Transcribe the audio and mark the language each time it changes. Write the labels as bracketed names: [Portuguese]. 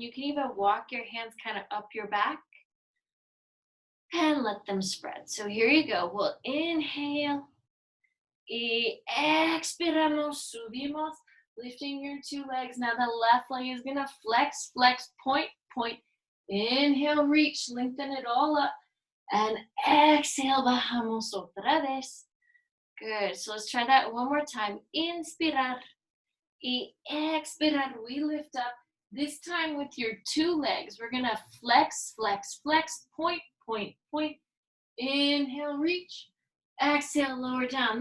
[English] You can even walk your hands kind of up your back and let them spread. So here you go. We'll inhale. [Spanish] Y expiramos, subimos, [English] lifting your two legs. Now the left leg is gonna flex, flex, point, point. Inhale, reach, lengthen it all up. And exhale, [Spanish] bajamos otra vez. [English] Good, so let's try that one more time. [Spanish] Inspirar y expirar, [English] we lift up. This time with your two legs, we're gonna flex, flex, flex, point, point, point. Inhale, reach. Exhale, lower down.